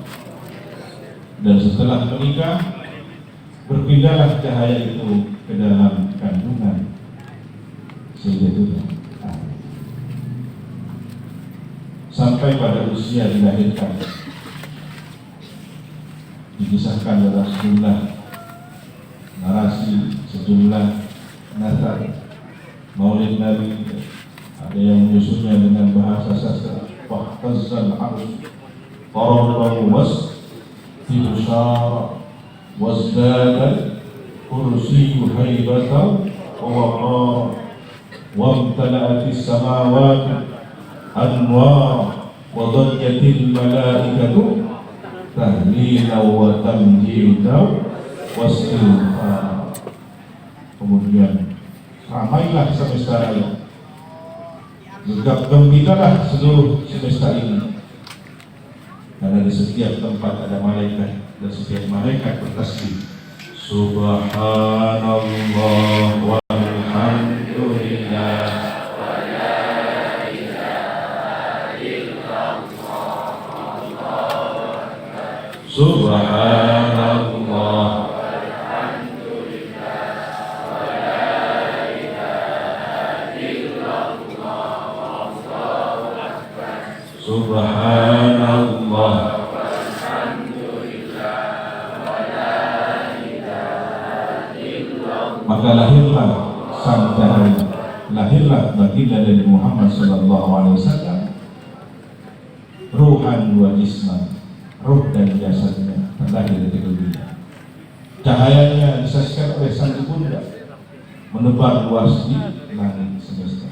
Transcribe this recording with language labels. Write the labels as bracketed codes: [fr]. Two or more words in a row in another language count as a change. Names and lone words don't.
[id] Dan setelah menikah, berpindahlah cahaya itu ke dalam kandungan Sayyidatina Aminah sampai pada usia dilahirkan. Dikisahkan dalam sejumlah narasi, sejumlah nazar Maulid Nabi. Ada yang menyusunnya dengan bahasa sastra, [ar] واهتز العرش طربا واستبشارا وازداد الكرسي هيبة ووقارا وامتلأت السماوات أنوارا وضجت الملائكة تهليلا وتمجيدا واستغفارا. [id] Kemudian ramailah semesta raya, gegap gembiralah seluruh semesta ini, karena di setiap tempat ada malaikat dan setiap malaikat bertasbih subhanallah [ar] والحمد لله ولا إله إلا الله سبحان الله سبحان الله والحمد لله ولا إله إلا الله. [id] Maka lahirlah sang cahaya, lahirlah baginda Nabi Muhammad SAW, [ar] روحا وجسما, [id] ruh dan jasadnya terlahir dari dunia. Cahayanya disaksikan oleh sang ibunda menebar luas di langit semesta.